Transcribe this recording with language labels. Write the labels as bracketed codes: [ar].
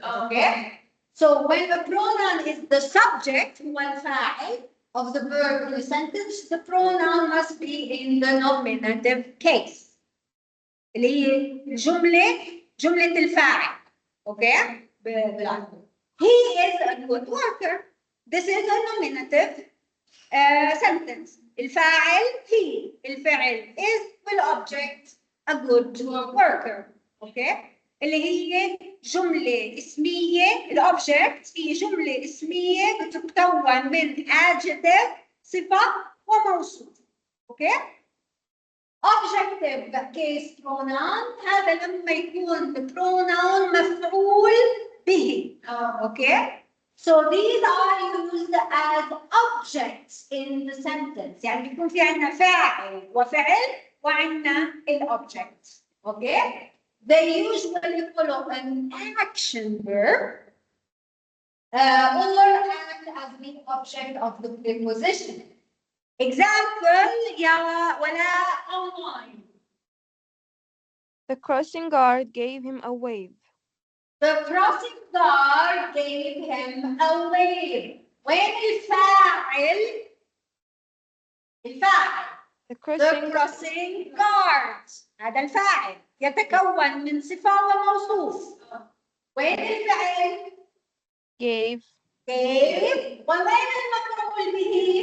[en] okay so when a pronoun is the subject [ar] هو الفاعل [en] of the verb in the sentence, the pronoun must be in the nominative case [ar] اللي هي جملة الفاعل. اوكي بالعربي [en] he is a good worker. This is a nominative sentence. الفاعل he الفعل is والobject a good worker. [ar] اوكي اللي هي جملة اسمية. الobject هي جملة اسمية بتتكون من adjective صفة وموصوف. اوكي [en] objective case pronoun [ar] هذا لما يكون pronoun مفعول به. [en] Okay so these are used as objects in the sentence. [ar] يعني بيكون في عندنا فاعل وفعل وعندنا الobject. [en] Okay they usually follow an action verb or act as the object of the preposition. Example يا Walaa online. The crossing guard gave him a wave. The crossing guard gave him a wave. [ar] وين الفاعل؟ [en] The The crossing guard [ar] هذا الفاعل يتكون من صفة وموصوف. وين الفعل؟ [en] gave [ar] ووين المفعول به؟